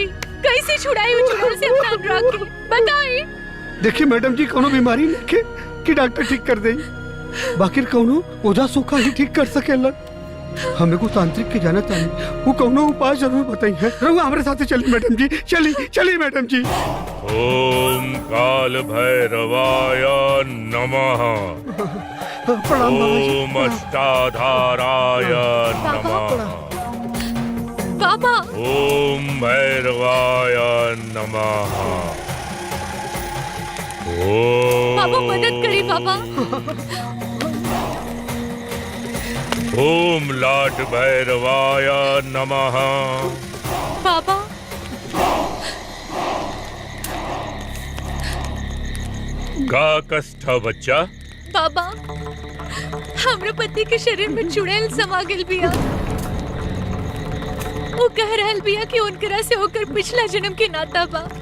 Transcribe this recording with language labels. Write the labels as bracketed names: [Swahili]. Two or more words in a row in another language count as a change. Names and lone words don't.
[Bhojpuri] कैसे छुड़ाई वो चुड़ैल से अपना अनुराग के? बताइए। देखिए मैडम जी, कोनो बीमारी नहीं कि डॉक्टर ठीक कर दे, बाकी कोनो ओझा सूखा ही ठीक कर सकेला। हमें को तांत्रिक के जाना चाहिए, वो कोनो उपाय जरूर बताई है। रहुआ हमारे साथ चलिए मैडम जी, चलिए चलिए मैडम जी। [Sanskrit] ओम काल भैरवाय नमः। [Bhojpuri] प्रणाम बाबा जी। [Sanskrit] ओम अष्टाधाराय नमः। [Bhojpuri] बाबा [Sanskrit] ओम भैरवाय नमः। [Bhojpuri] बाबा मदद करी बाबा। [Sanskrit] ओम लाट भैरवाय नमः। [Bhojpuri] बाबा का कष्ट बच्चा? बाबा हमरे पति के शरीर में चुड़ैल समा गेल बिया। वो कह रहल बिया कि उनकरा से होकर पिछला जन्म के नाता बा।